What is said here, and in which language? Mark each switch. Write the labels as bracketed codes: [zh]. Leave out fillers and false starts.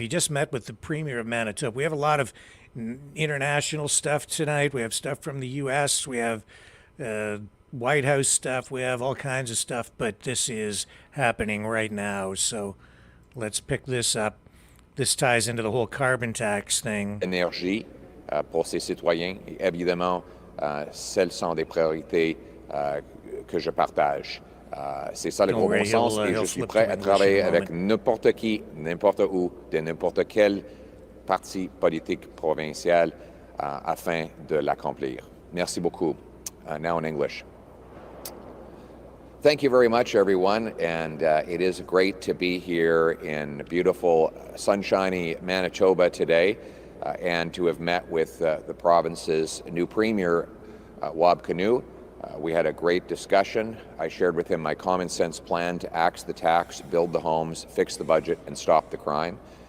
[en] He just met with the Premier of Manitoba. We have a lot of international stuff tonight. We have stuff from the U.S. We have White House stuff. We have all kinds of stuff, but this is happening right now. So let's pick this up. This ties into the whole carbon tax thing. [fr] Énergie pour ses citoyens. Et évidemment, celles sont des priorités que je partage. C'est ça le gros bon sens et je suis prêt à travailler avec n'importe qui, n'importe où, de n'importe quel parti politique provincial afin de l'accomplir. Merci beaucoup. [en] Now in English. Thank you very much, everyone, and it is great to be here in beautiful, sunshiny Manitoba today and to have met with the province's new Premier, Poilievre-Cano. We had a great discussion. I shared with him my common sense plan to axe the tax, build the homes, fix the budget, and stop the crime.